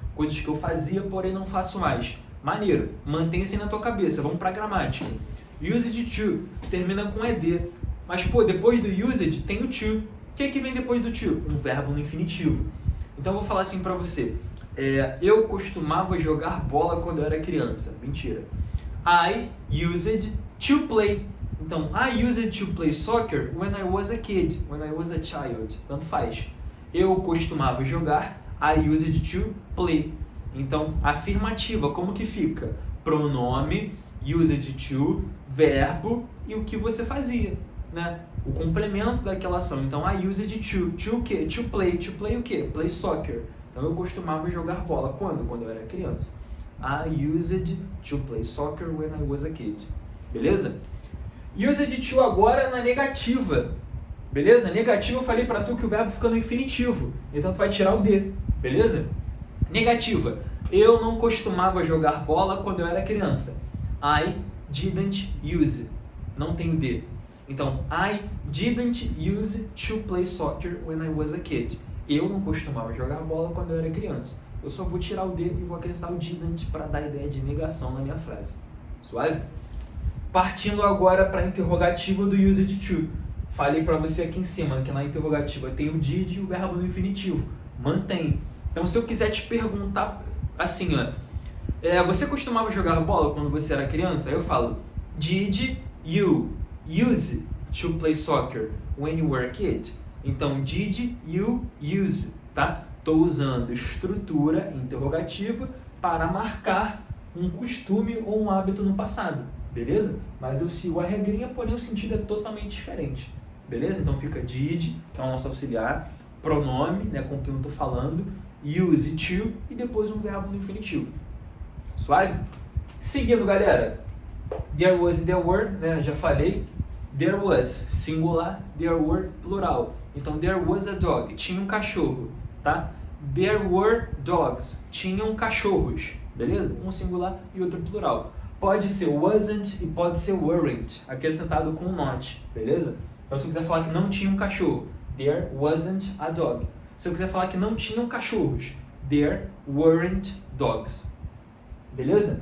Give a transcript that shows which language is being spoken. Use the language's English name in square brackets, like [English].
[Portuguese] Coisas que eu fazia, porém não faço mais. Maneiro. Mantém isso aí na tua cabeça. Vamos para a gramática. Used to termina com ed. Mas, pô, depois do used tem o to. O que é que vem depois do to? Um verbo no infinitivo. Então eu vou falar assim para você. Eu costumava jogar bola quando eu era criança. Mentira. [English] I used to play. Então, I used to play soccer when I was a kid, when I was a child. [Portuguese] Tanto faz. Eu costumava jogar, [English] I used to play. [Portuguese] Então, afirmativa, como que fica? Pronome, used to, verbo e o que você fazia, né? O complemento daquela ação. Então, [English] I used to [Portuguese] o quê? [English] To play [Portuguese] o quê? [English] Play soccer. [Portuguese] Então, eu costumava jogar bola. Quando? Quando eu era criança. [English] I used to play soccer when I was a kid. [Portuguese] Beleza? Used to agora na negativa. Beleza? Negativa eu falei pra tu que o verbo fica no infinitivo. Então tu vai tirar o D. Beleza? Negativa. Eu não costumava jogar bola quando eu era criança. [English] I didn't use. [Portuguese] Não tem o D. Então, [English] I didn't use to play soccer when I was a kid. [Portuguese] Eu não costumava jogar bola quando eu era criança. Eu só vou tirar o D e vou acrescentar o didn't para dar a ideia de negação na minha frase. Suave? Partindo agora para a interrogativa do used to. Falei para você aqui em cima que na interrogativa tem o did e o verbo no infinitivo. Mantém. Então, se eu quiser te perguntar assim, ó, você costumava jogar bola quando você era criança? Eu falo, [English] did you use to play soccer when you were a kid? [Portuguese] Então, [English] did you use, [Portuguese] tá? Estou usando estrutura interrogativa para marcar um costume ou um hábito no passado, beleza? Mas eu sigo a regrinha, porém o sentido é totalmente diferente, beleza? Então fica did, que é o nosso auxiliar, pronome, né, com quem eu estou falando, use to e depois um verbo no infinitivo. Suave? Seguindo, galera. There was e there were, né, já falei. There was, singular, there were, plural. Então, [English] there was a dog, [Portuguese] tinha um cachorro, tá? [English] There were dogs, [Portuguese] tinham cachorros, beleza? Um singular e outro plural. Pode ser wasn't e pode ser weren't, acrescentado com not, beleza? Então, se eu quiser falar que não tinha um cachorro, [English] there wasn't a dog. [Portuguese] Se eu quiser falar que não tinham cachorros, [English] there weren't dogs. [Portuguese] Beleza?